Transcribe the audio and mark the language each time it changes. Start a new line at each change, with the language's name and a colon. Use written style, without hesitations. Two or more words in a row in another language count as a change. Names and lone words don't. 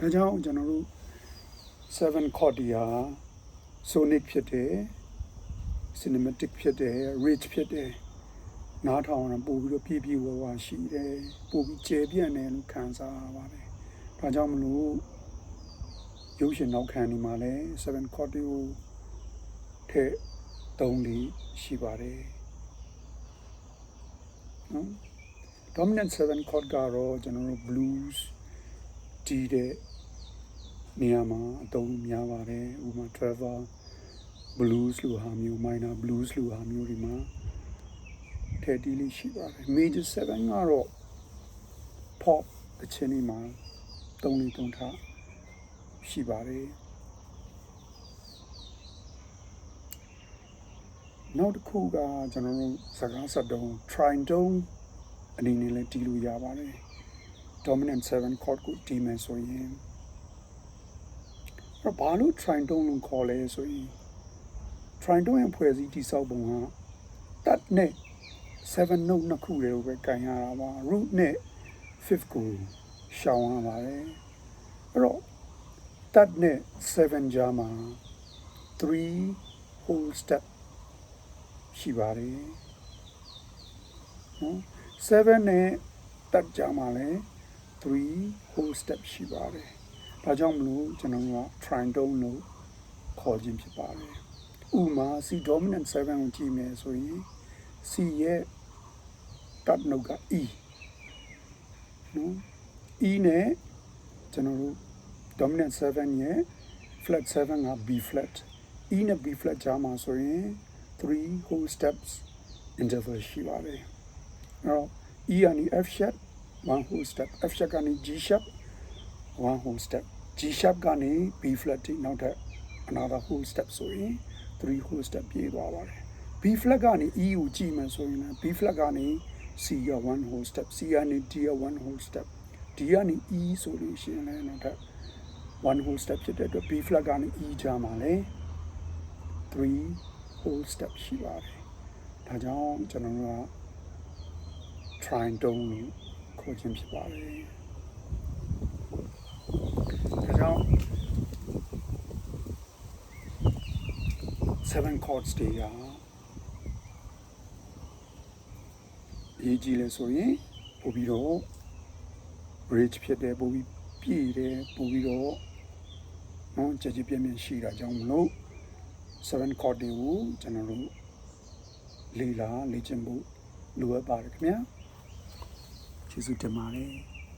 Burmese: ကြောင့်ကျွန်တော်တို့7 chord တွေဟာ sonic ဖြစ်တယ် cinematic ဖြစ်တယ် rich ဖြစ်တယ်နားထောင်ရပို့ပြီးတော့ပြည့်ဝရှိတယ်ပို့ပြီးကျယ်ပြန့်တယ်လို့ခံစားရပါတယ်ဒါကြောင့်မလို့ရုပ်ရှင်နောက်ခံဒီမှာလဲ7 chord တွေကိုထည့်သုံးလေးရှိပါတယ် နော်
English: dominant 7 chord
Burmese: ကတော့ကျွန်တော်တို့ blues တီးတဲ့နေရာမှာအသုံးများပါတယ်ဥပမာ
English: travel blues
Burmese: လို့ဟာမျိုး
English: minor blues
Burmese: လို့ဟာမျိုးဒီမှာထည့်တီးလေးရှိပါတယ် major 7 ကတော့ pop တခြင်းဒီမှာသုံးထားရှိပါတယ် နောက်တစ်ခုကကျွန်တော်တို့စကားစတုံး tritone အနေနဲ့လည်းတီးလို့ရပါတယ်
English: dominant 7 chord
Burmese: ကိုတီးမယ်ဆိုရင် ဘာလို့ tritone လို့ခေါ်လဲဆိုရင် tritone ရဲ့ဖွဲ့စည်းတည်ဆောက်ပုံက that နဲ့ 7 note နှစ်ခုတွေကိုပဲကင်ရတာပါ root နဲ့ fifth ကိုရှောင်ရပါတယ်အဲ့တော့ that နဲ့ 7 ကြားမှာ
English: 3 whole step
Burmese: ရှိပါတယ် နော်7နဲ့ that ကြားမှာလည်း
English: 3 whole step
Burmese: ရှိပါတယ်ဒါဒါကြောင့်မလို့ကျွန်တော်တို့က tritone လို့ခေါ်ခြင်းဖြစ်ပါတယ်ဥမာ
English: C dominant 7
Burmese: ကိုကြည့်မယ်ဆိုရင် C ရဲ့
English: dot note
Burmese: က E နော် E နဲ့ကျွန်တော်တို့
English: dominant 7
Burmese: ရဲ့
English: flat 7
Burmese: က
English: B flat E
Burmese: နဲ့
English: B flat
Burmese: ကြားမှာဆိုရင်
English: 3 whole steps interval
Burmese: ရှိ ပါတယ်အဲ့တော့ E ကနေ
English: F sharp 1 whole step F sharp
Burmese: ကနေ
English: G sharp 1 whole step G sharp
Burmese: ကနေ
English: B flat
Burmese: ထိနောက်ထပ်
English: another whole step
Burmese: ဆိုရင်
English: 3 whole step
Burmese: ပြေးသွားပါတယ်
English: B flat
Burmese: ကနေ E ကိုကြည့်မယ်ဆိုရင်
English: B flat
Burmese: ကနေ C က
English: 1 whole step
Burmese: C ကနေ D က
English: 1 whole step
Burmese: D ကနေ E ဆိုလို့ရှိရင်လည်းနောက်ထပ်
English: 1 whole step
Burmese: ဖြစ်တဲ့အတွက်
English: B flat
Burmese: ကနေ E ကြားမှာလည်း
English: 3 whole step
Burmese: ရှိပါတယ်ဒါကြောင့်ကျွန်တော်တို့က tritone လို့ခေါ်ခြင်းဖြစ်ပါတယ်ဒါကြောင့်7 chords တွေက ရေးကြည့်လဲဆိုရင်ပို့ပြီးတော့ bridge ဖြစ်တယ်ပို့ပြီးပြည့်တယ်ပို့ပြီးတော့နော်ကြကြပြည့်ပြည့်ရှိတာကြောင့်မလို့7 chord တွေကိုကျွန်တော်တို့လေ့ကျင့်ဖို့လိုအပ်ပါတယ်ခင်ဗျာကျေးဇူးတင်ပါတယ်